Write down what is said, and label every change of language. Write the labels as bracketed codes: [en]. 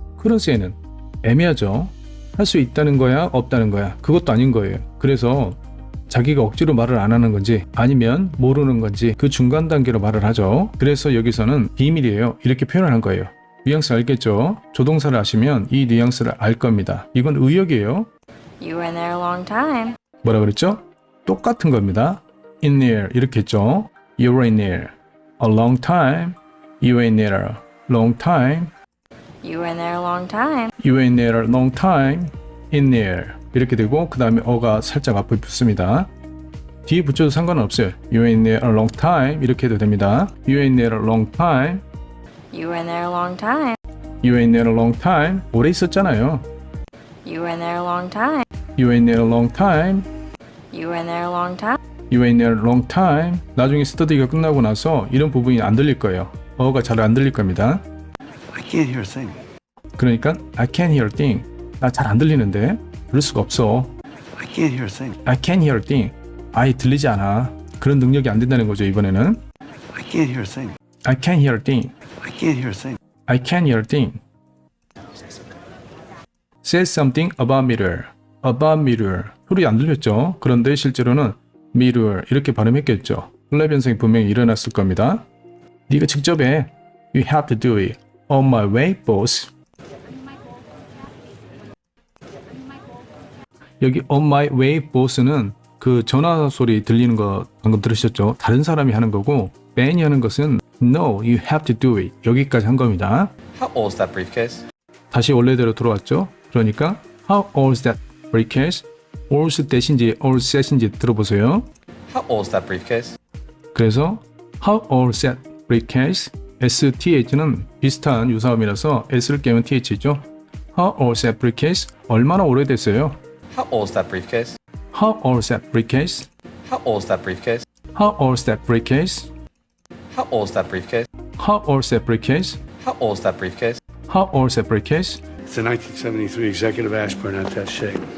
[en] couldn't say [ko] 는 애매하죠. 할 수 있다는 거야, 없다는 거야. 그것도 아닌 거예요. 그래서 자기가 억지로 말을 안 하는 건지 아니면 모르는 건지 그 중간 단계로 말을 하죠. 그래서 여기서는 비밀이에요. 이렇게 표현하는 거예요. 뉘앙스 알겠죠? 조동사를 아시면 이 뉘앙스를 알 겁니다. 이건 의역이에요. [en] You were in there a long time. [ko] 뭐라 그랬죠? 똑같은 겁니다. [en] in there [ko] 이렇게 했죠. [en] You were in there a long time. You were in there a long time. You were in there a long time. You were in there a long time. [ko] in there 이렇게 되고 그 다음에 어가 살짝 앞에 붙습니다. 뒤에 붙여도 상관은 없어요. [en] You were in there a long time [ko] 이렇게 해도 됩니다. [en] You were in there a long time. You were in there a long time. You were in there a long time. [ko] 오래 있었잖아요. [en] You were in there a long time. You were in there a long time. You were in there a long time. You were in there a long time. [ko] 나중에 스터디가 끝나고 나서 이런 부분이 안 들릴 거예요. 어가 잘 안 들릴 겁니다. [en] I can't hear a thing. 그러니까 I can't hear a thing. [ko] 나 잘 안 들리는데 들을 수가 없어. [en] I can't hear a thing. I can't hear a thing. [ko] 아예 들리지 않아. 그런 능력이 안 된다는 거죠 이번에는. [en] I can't hear a thing. I can't hear a thing. I can't hear a thing. I can't hear a thing. Says something about mirror. About mirror. [ko] 소리 안 들렸죠? 그런데 실제로는 mirror 이렇게 발음했겠죠. 플랩 현상이 분명히 일어났을 겁니다. 네가 직접 해. [en] You have to do it. On my way, boss. [ko] 여기 [en] on my way, boss [ko] 는 그 전화 소리 들리는 거 방금 들으셨죠? 다른 사람이 하는 거고 Ben이 하는 것은 [en] No, you have to do it. [ko] 여기까지 한 겁니다. [en] How old's that briefcase? [ko] 다시 원래대로 돌아왔죠? [en] 그러니까 How old's that briefcase? old's 대신지 old's set인지 [ko] 들어보세요. [en] How old's that briefcase? 그래서 How old's that briefcase? [ko] STH는 비슷한 유사음이라서 S를 깨면 TH죠. [en] How old's that briefcase? [ko] 얼마나 오래됐어요? [en] How old's that briefcase? How old's that briefcase? How old's that briefcase? How old's that briefcase? How old's that briefcase? How old's that briefcase? How old's that briefcase? How old's that briefcase? It's a 1973 executive Ashburn attaché.